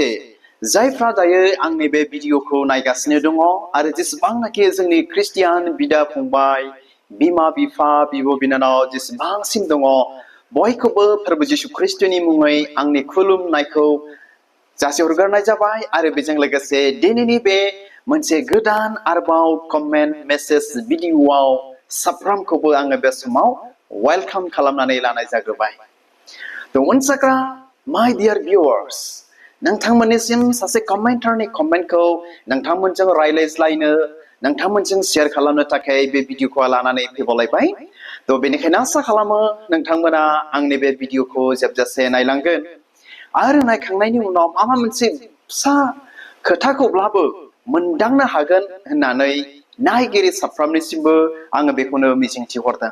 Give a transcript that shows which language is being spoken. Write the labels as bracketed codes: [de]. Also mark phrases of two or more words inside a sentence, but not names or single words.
[brx] जायफ्रा दायो आंनि बे भिडिअखौ नायगासिनो दङ आरो जेसेबांनाखि जोंनि ख्रिस्टियान बिदा फंबाय बिमा बिफा बिब' बिनानाव जेसेबांसिम दङ बयखौबो फोरबो जिशु ख्रिस्टनि मुङै आंनि खुलुमनायखौ जासिहरग्रोनाय जाबाय आरो बेजों लोगोसे दिनैनि बे मोनसे गोदान आरोबाव [en] comment message [brx] भिडिअआव साफ्रोमखौबो आङो बे समाव वेलकाम खालामनानै लानाय जाग्रोबाय। [en] Once again, my dear viewers, [brx] नोंथांमोननिसिम सासे कमेन्टारनि कमेन्टखौ नोंथांमोनजों रायज्लायज्लायनो नोंथांमोनजों शेयार खालामनो थाखाय बे भिडिअखौ लानानै फैबावलायबाय। बेनिखायनो आसा खालामो नोंथांमोना आंनि बे भिडिअखौ जोबजासे नायलांगोन आरो नायखांनायनि उनाव माबा मोनसे फिसा खोथाखौब्लाबो मोनदांनो हागोन होननानै नायगिरि साफ्रोमनिसिमबो आङो बेखौनो मिजिंथिहरदों।